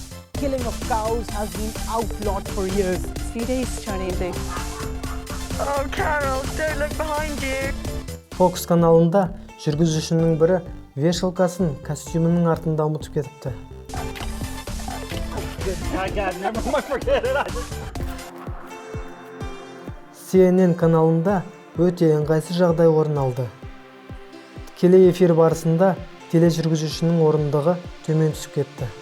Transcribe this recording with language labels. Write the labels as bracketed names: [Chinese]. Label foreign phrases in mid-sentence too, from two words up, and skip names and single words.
[English] Killing of cows has been outlawed for years. See this, Johnny? Oh, Carol, don't look behind you. [Kazakh] Fox каналында жүргізушінің бірі вешалкасын костюмінің артында ұмытып кетіпті. CNN каналында өте ыңғайсыз жағдай орын алды. Тікелей эфир барысында тележүргізушінің орындығы төмен түсіп кетті.